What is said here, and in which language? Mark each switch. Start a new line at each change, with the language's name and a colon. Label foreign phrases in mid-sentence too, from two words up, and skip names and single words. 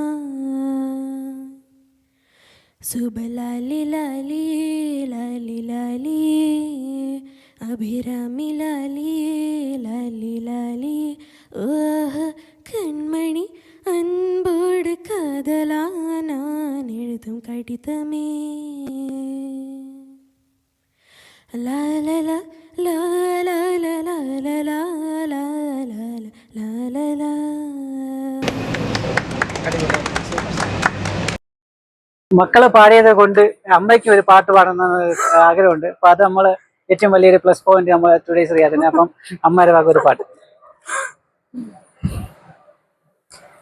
Tamil: சுபலாலி லாலி லாலி லாலி அபிராமி லாலி லாலி லாலி ஓஹ கண்மணி அன்போடு காதலா நான் எழுதும் கடிதமே லாலலா லாலலா லாலலா லாலலா.
Malayalam: മക്കള് പാടിയത് കൊണ്ട് അമ്മയ്ക്ക് ഒരു പാട്ട് പാടുന്ന ആഗ്രഹമുണ്ട്. അപ്പൊ അത് നമ്മള് ഏറ്റവും വലിയൊരു
English: plus point
Malayalam: നമ്മള് ടുഡേയ്സ് റിയാദിന്. അപ്പം അമ്മയുടെ ഭാഗം ഒരു പാട്ട്.